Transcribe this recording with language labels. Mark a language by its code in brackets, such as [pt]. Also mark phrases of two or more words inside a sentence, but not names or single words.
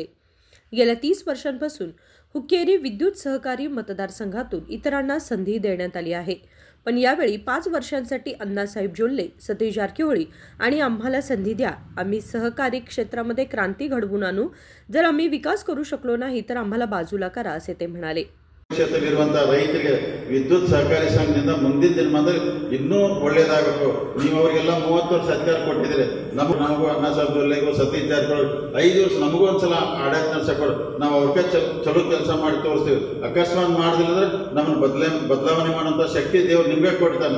[mr] गेल्या 30 वर्षांपासून हुक्केरी विद्युत सहकारी मतदारसंघातून इतरांना संधी देण्यात आली आहे, पण यावेळी 5 वर्षांसाठी अण्णासाहेब जोल्ले, सतीश जारकीहोळी आणि आम्हाला संधी द्या. आम्ही सहकारी क्षेत्रामध्ये क्रांती घडवून आणू. जर आम्ही विकास करू शकलो नाही तर आम्हाला बाजूला करा, असे ते म्हणाले. [kn] ಕ್ಷೇತ್ರವಿರುವಂತಹ ರೈತರಿಗೆ ವಿದ್ಯುತ್ ಸಹಕಾರಿ ಸಂಘದಿಂದ ಮುಂದಿನ ದಿನಮಾನದಲ್ಲಿ ಇನ್ನೂ ಒಳ್ಳೆಯದಾಗಬೇಕು. ನೀವು ಅವರಿಗೆಲ್ಲ 30 ವರ್ಷ ಅಧಿಕಾರ ಕೊಟ್ಟಿದ್ದೀರಿ. ನಮಗೂ ಅಣ್ಣಾಸಾಹೇಬ್ ಜೊಲ್ಲೆಗೂ ಸತೀಶ್ ಜಾರಕಿಹೊಳಿ 5 ವರ್ಷ ನಮಗೂ ಒಂದ್ಸಲ ಆಡಳಿತ ನಡೆಸಕೊಡು. ನಾವು ಅವ್ರಿಗೆ ಚಲೋ ಕೆಲಸ ಮಾಡಿ ತೋರಿಸ್ತೀವಿ. ಅಕಸ್ಮಾತ್ ಮಾಡದಿಲ್ಲ ಅಂದ್ರೆ ನಮ್ಮನ್ನು ಬದಲಾವಣೆ ಮಾಡುವಂಥ ಶಕ್ತಿ ದೇವರು ನಿಮಗೆ ಕೊಡ್ತಾನೆ.